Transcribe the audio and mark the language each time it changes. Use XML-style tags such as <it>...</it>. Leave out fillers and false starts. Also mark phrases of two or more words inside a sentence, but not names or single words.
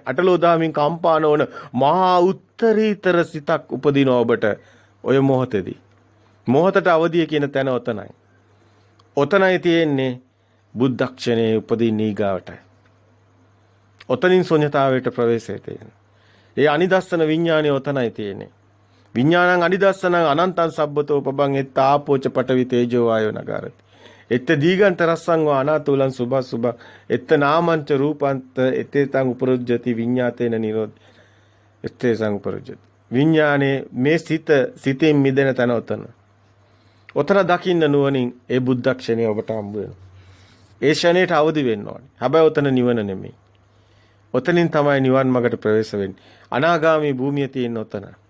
<si>අටලෝදාමින් කම්පාන වන මහා උත්තරීතර සිතක් උපදිනවා ඔබට ඔය මොහොතේදී. මොහොතට අවදිය කියන තැන ඔතනයි. ඔතනයි තියෙන්නේ බුද්ධක්ෂණයේ උපදින ඊගාවටයි. ඔතනින් ශුන්‍යතාවයට ප්‍රවේශය තියෙනවා. ඒ අනිදස්සන විඥානය ඔතනයි තියෙන්නේ.</si> <pi>විඥානං අනිදස්සනං අනන්තං සබ්බතෝ පබං එත්ත ආපෝච පඨවි තේජෝ වායෝ නගරති. එත්ත දීගන්ත රස්සං වා අනාතුලං සුභ එත්ත නාමංච රූපන්ත එතේතං උපරුජ්ජති විඤ්ඤාතේන නිරෝධ එත්තේසං උපරුජ්ජති.</pi> <si>විඥානේ මේ සිතෙන් මිදෙන තැන ඔතන. ඔතන දකින්න නුවණින් ඒ බුද්ධක්ෂණය ඔබට හම්බ වෙනවා. ඒ ෂණයට අවදි වෙන්න ඕනේ. හැබැයි ඔතන නිවන නෙමෙයි. ඔතනින් තමයි නිවන් මාර්ගට ප්‍රවේශ වෙන්නේ. අනාගාමී භූමිය තියෙන ඔතන.</si>